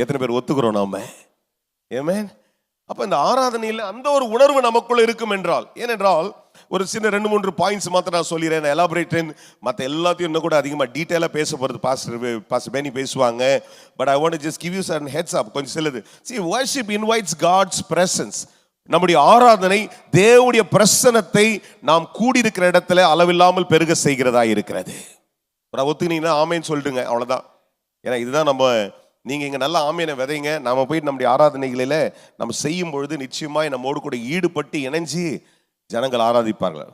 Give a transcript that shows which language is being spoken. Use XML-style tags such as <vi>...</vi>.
<ta>எத்தனை பேர் ஒத்துக்கிறோம் நாம? ஆமென். அப்ப இந்த ஆராதனையில் அந்த ஒரு உணர்வு நமக்குள்ள இருக்கும் என்றால், ஏனென்றால் ஒரு சின்ன 2-3 பாயிண்ட்ஸ் மாத்திரம் நான் சொல்லிடுறேன், எலாபரேட். மற்ற எல்லாத்தையும் இன்னும் கூட அதிகமாக டீட்டெயிலாக பேச போகிறது பாஸ்டர் பெனி பேசுவாங்க.</ta> <en>But I want to just give you some heads up.</en> <ta>கொஞ்சம் சிலது.</ta> <en>See, worship invites God's presence.</en> <ta>நம்முடைய ஆராதனை தேவனுடைய பிரசன்னத்தை நாம் கூடியிருக்கிற இடத்துல அளவில்லாமல் பெருக செய்கிறதா இருக்கிறது. ஒத்துக்கினீங்கன்னா ஆமேன்னு சொல்லிட்டுங்க, அவ்வளோதான். ஏன்னா இதுதான் நம்ம, நீங்கள் இங்கே நல்லா ஆமேனை விதைங்க, நம்ம போய் நம்முடைய ஆராதனைகளில் நம்ம செய்யும் பொழுது நிச்சயமாக நம்மோடு கூட ஈடுபட்டு இணைஞ்சி ஜனங்கள் ஆராதிப்பார்கள்.</ta>